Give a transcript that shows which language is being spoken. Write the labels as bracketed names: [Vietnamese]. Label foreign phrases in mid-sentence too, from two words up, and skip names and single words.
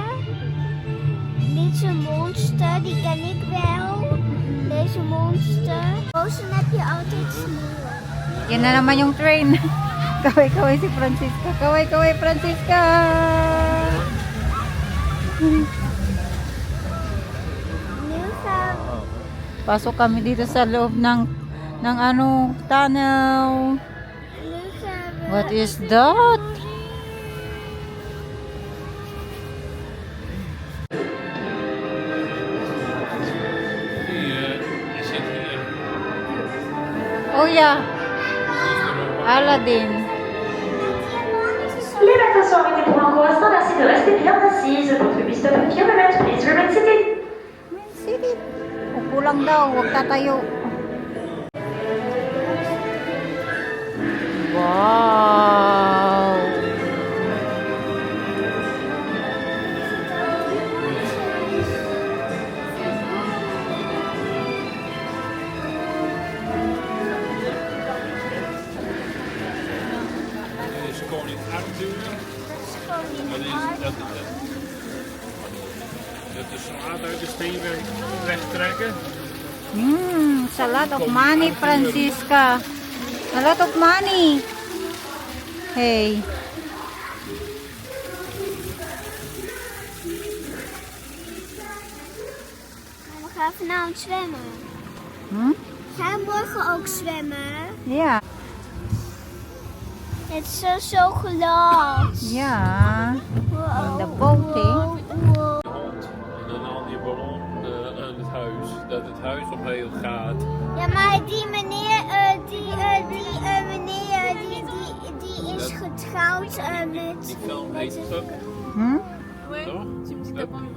[Dutch] Dit is een monster, die ken ik wel. Deze monster. Boven heb je altijd sneeuw. [Filipino] Yan na naman yung train. Kaway-kaway si Francisca. Kaway-kaway Francisca. [Dutch] Nu gaan we. [Filipino] Pasok kami dito sa loob ng tunnel. [Dutch] Nu gaan we. [English] What is that? [Dutch] Die zit hier. [English] Oh yeah, Aladdin. [French] Les bateaux sont arrêtés pour un cours instant, merci de rester bien assise. [English] Votre bus stop at Firmament, please remain seated. [Filipino] Sige. Upo lang daw, huwag tatayo. Wow. [Dutch] Dit is koning Arthur. Dat de slaat uit de steen wegtrekken. [English] It's a lot of money, Francisca. A lot of money. Hey. [Dutch] We gaan vanavond zwemmen. Ga je morgen ook zwemmen? Ja. Het is zo glad. Ja. [English] On the boat, [Dutch] hè? hond. En dan haal je ballon aan het huis. Dat het huis omheen gaat. Ja, maar die meneer, die is getrouwd met... Die film heet Up. Toch? Up.